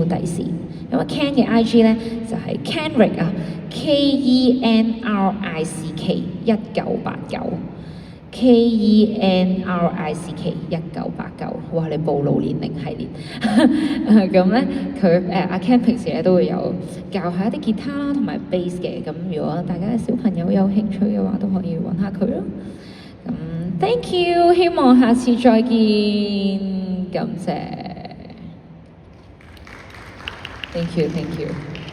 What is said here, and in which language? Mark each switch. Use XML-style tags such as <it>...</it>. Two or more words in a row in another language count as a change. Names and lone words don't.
<yue>咁啊 Ken 嘅 IG 咧就係 Kenrick 啊，KENRICK 1989 KENRICK 1989，哇！你暴露年齡系列。咁咧佢阿 Ken 平時咧都會有教下一啲吉他啦同埋 bass 嘅，咁如果大家嘅小朋友有興趣嘅話，都可以揾下佢咯。</yue> <en>咁 thank you，</en> <yue>希望下次再見，感謝。</yue> <en>Thank you，thank you。</en>